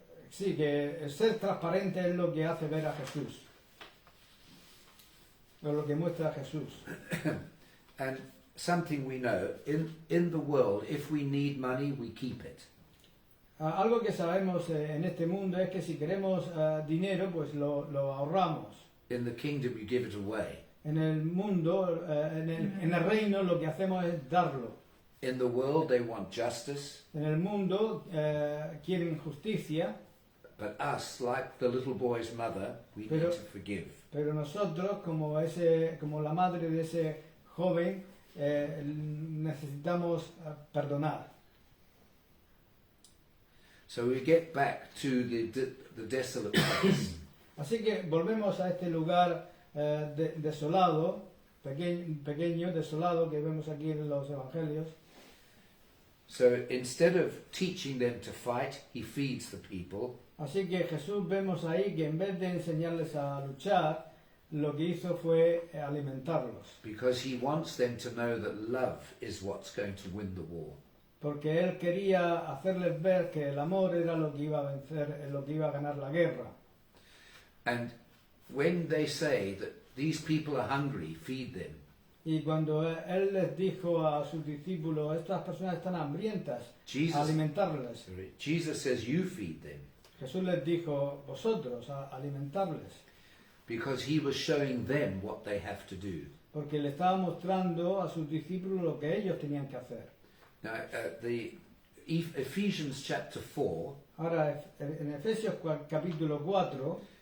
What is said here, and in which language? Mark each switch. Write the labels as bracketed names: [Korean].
[Spanish] sí, que ser transparente es lo que hace ver a Jesús, o lo que muestra a Jesús. [English] And something we know, in the world, if we need money, we keep it. [Spanish] Algo que sabemos en este mundo es que si queremos dinero, pues lo ahorramos. [English] In the kingdom, you give it away. [Spanish] En el mundo, en el reino, lo que hacemos es darlo. [English] In the world, they want justice. [Spanish] En el mundo quieren justicia, [English] But us, like the little boy's mother, we [Spanish] Pero- [English] need to forgive. [Spanish] pero nosotros, como la madre de ese joven, necesitamos perdonar. [English] So we get back to the desolate place. [Spanish] Así que volvemos a este lugar desolado, pequeño, desolado, que vemos aquí en los evangelios. [English] So instead of teaching them to fight, he feeds the people. [Spanish] Así que Jesús vemos ahí que en vez de enseñarles a luchar, lo que hizo fue alimentarlos. [English] Because he wants them to know that love is what's going to win the war. [Spanish] Porque Él quería hacerles ver que el amor era lo que iba a vencer, lo que iba a ganar la guerra. [English] And when they say that these people are hungry, feed them. [Spanish] Y cuando Él les dijo a sus discípulos, estas personas están hambrientas, alimentarles. [English] Jesus says, you feed them. [Spanish] Jesús les dijo, vosotros, alimentarles. [English] Because he was showing them what they have to do. [Spanish] Porque le estaba mostrando a sus discípulos lo que ellos tenían que hacer. [English] Now, the Ephesians chapter 4, [Spanish] Ahora, en Efesios capítulo 4,